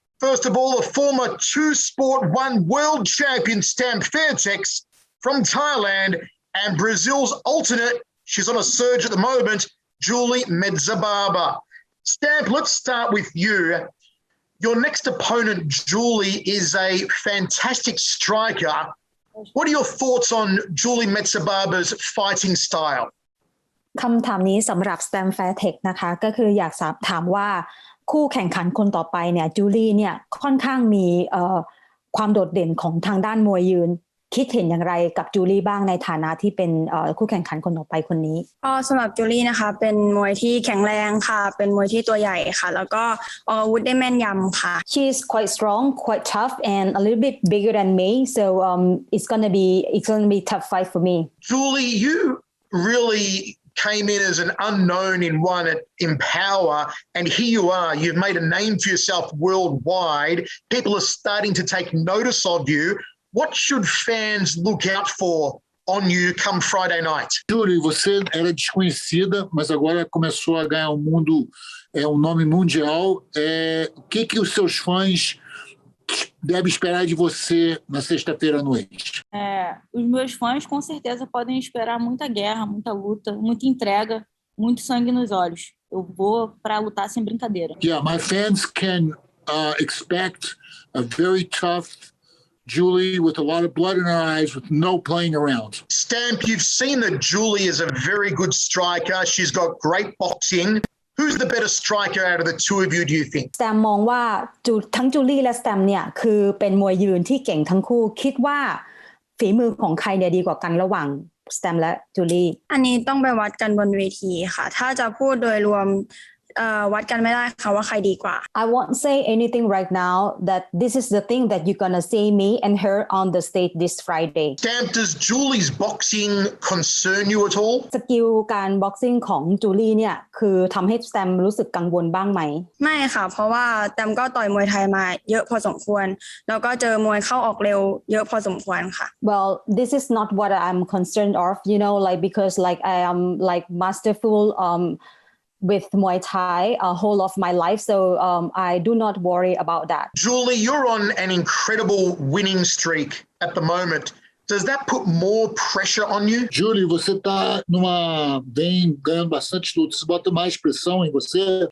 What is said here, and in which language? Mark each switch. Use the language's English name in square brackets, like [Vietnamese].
[English] First of all, the former two-sport one world champion Stamp Fairtex from Thailand, and Brazil's alternate, she's on a surge at the moment, Julie Mezabarba. Stamp, let's start with you. Your next opponent, Julie, is a fantastic striker. What are your thoughts on Julie Mezabarba's fighting style? [Thai] คำถามนี้สำหรับ Stamp Fairtex นะคะก็คืออยากถามว่าคู่แข่งขันคนต่อไปเนี่ยจูลี่เนี่ยค่อนข้างมีความโดดเด่นของทางด้านมวยยืนคิดเห็นอย่างไรกับจูลี่บ้างในฐานะที่เป็นคู่แข่งขันคนต่อไปคนนี้ ก็สำหรับจูลี่นะคะเป็นมวยที่แข็งแรงค่ะเป็นมวยที่ตัวใหญ่ค่ะแล้วก็ออกอาวุธได้แม่นยำค่ะ [English] She's quite strong, quite tough, and a little bit bigger than me, so it's gonna be tough fight for me. Julie, you really came in as an unknown in ONE at Empower, and here you are. You've made a name for yourself worldwide. People are starting to take notice of you. What should fans look out for on you come Friday night? [Portuguese] Julie, você era desconhecida, mas agora começou a ganhar um nome mundial. O que os seus fãs devem esperar de você na sexta-feira à noite? Os meus fãs com certeza podem esperar muita guerra, muita luta, muita entrega, muito sangue nos olhos. Eu vou para lutar sem brincadeira. [English] Yeah, my fans can expect a very tough Julie with a lot of blood in her eyes, with no playing around. Stamp, you've seen that Julie is a very good striker. She's got great boxing. Who's the better striker out of the two of you, do you think? [Thai] Stamp มองว่าทั้งจูลี่และ Stamp เนี่ยคือเป็นมวยยืนที่เก่งทั้งคู่คิดว่าฝีมือของใครเนี่ยดีกว่ากันระหว่าง Stamp และจูลี่ อันนี้ต้องไปวัดกันบนเวทีค่ะถ้าจะพูดโดยรวมวัดกันไม่ได้ค่ะว่าใครดีกว่า [English] I won't say anything right now that this is the thing that you're gonna see me and her on the stage this Friday. Stamp, does Julie's boxing concern you at all? [Thai] สกิลการบ็อกซิ่งของจูลี่เนี่ยคือทำให้ Stamp รู้สึกกังวลบ้างไหม ไม่ค่ะเพราะว่าแตมก็ต่อยมวยไทยมาเยอะพอสมควรแล้วก็เจอมวยเข้าออกเร็วเยอะพอสมควรค่ะ [English] Well, this is not what I'm concerned of, like because like I am like masterful with Muay Thai whole of my life, so I do not worry about that. Julie, you're on an incredible winning streak at the moment. Does that put more pressure on you? [Portuguese] Julie, você vem ganhando bastante lutas. Isso bota mais pressão em você?